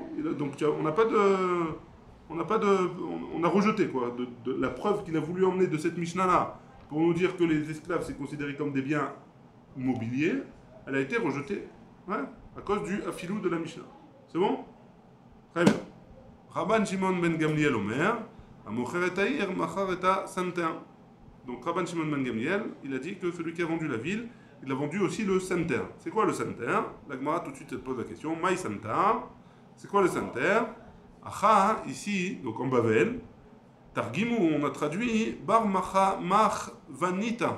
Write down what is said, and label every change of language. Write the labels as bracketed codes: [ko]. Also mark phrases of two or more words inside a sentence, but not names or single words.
[fr] Donc on a rejeté quoi, de la preuve qu'il a voulu emmener de cette Mishnah là pour nous dire que les esclaves c'est considéré comme des biens mobiliers, elle a été rejetée, ouais, à cause du afilou de la Mishnah. C'est bon? Très bien. [he] רבן שמעון בן גמליאל אומר, המוכר את העיר, מכר את הסנטר. [fr] Donc Rabban Shimon ben Gamliel, il a dit que celui qui a vendu la ville, il a vendu aussi le Santer. C'est quoi le Santer? La Gemara tout de suite elle pose la question. [arc] מאי סנטר. [fr] C'est quoi le Santer? Acha, ici, donc en Bavel, Targimou, on a traduit [arc] בר מחוונייתא.